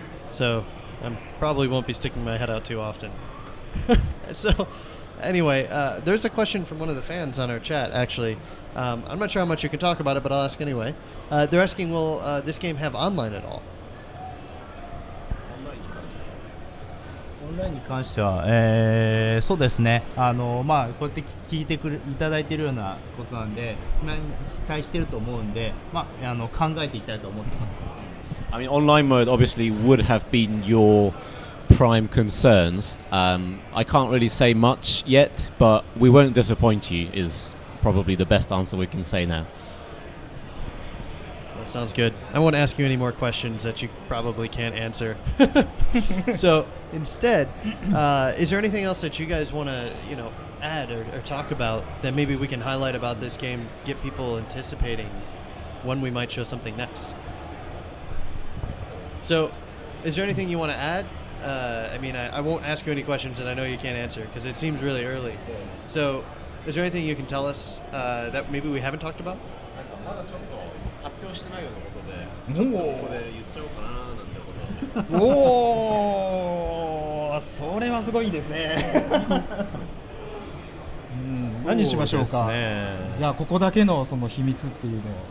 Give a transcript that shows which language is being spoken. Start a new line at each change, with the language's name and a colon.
English: So I probably won't be sticking my head out too often. So anyway, there's a question from one of the fans on our chat, actually. I'm not sure how much you can talk about it, but I'll ask anyway. They're asking, will this game have online at all?
Japanese: オンラインに関しては、そうですね、こうやって聞いていただいているようなことなんで、今に期待していると思うんで、考えていきたいと思ってます。
English: I mean, online mode obviously would have been your prime concerns. I can't really say much yet, but we won't disappoint you is probably the best answer we can say now. That sounds good. I won't ask you any more questions that you probably can't answer. So instead, is there anything else that you guys want to, add or talk about that maybe we can highlight about this game, get people anticipating when we might show something next? So, is there anything you want to add? I mean, I won't ask you any questions that I know you can't answer because it seems really early. So, is there anything you can tell us that maybe we haven't talked about?
Japanese: まだちょっと発表してないようなことで、ちょっとここで言っちゃおうかななんてことを。おー、それはすごいですね。何しましょうか。じゃあここだけのその秘密っていうのは